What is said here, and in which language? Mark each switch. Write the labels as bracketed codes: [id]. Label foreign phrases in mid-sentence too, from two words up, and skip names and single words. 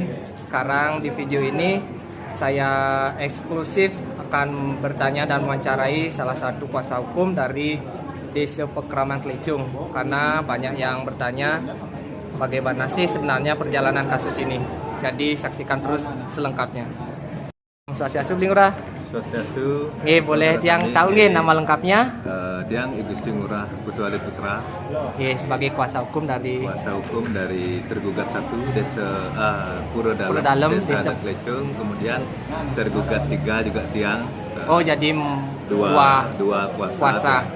[id] Sekarang di video ini saya eksklusif akan bertanya dan mewawancarai salah satu kuasa hukum dari Desa Pekraman Kelicung, karena banyak yang bertanya bagaimana sih sebenarnya perjalanan kasus ini. Jadi saksikan terus selengkapnya. [ban] Om Swastiastu Bli Ngurah. Swastiastu. [id] Boleh tiang tahu nih nama lengkapnya? Tiang Igusti Ngurah Putuali Putra. Sebagai kuasa hukum dari tergugat 1 Desa Puro Dalem, Desa Adat Kelicung. Kemudian tergugat 3 juga tiang. Jadi dua kuasa.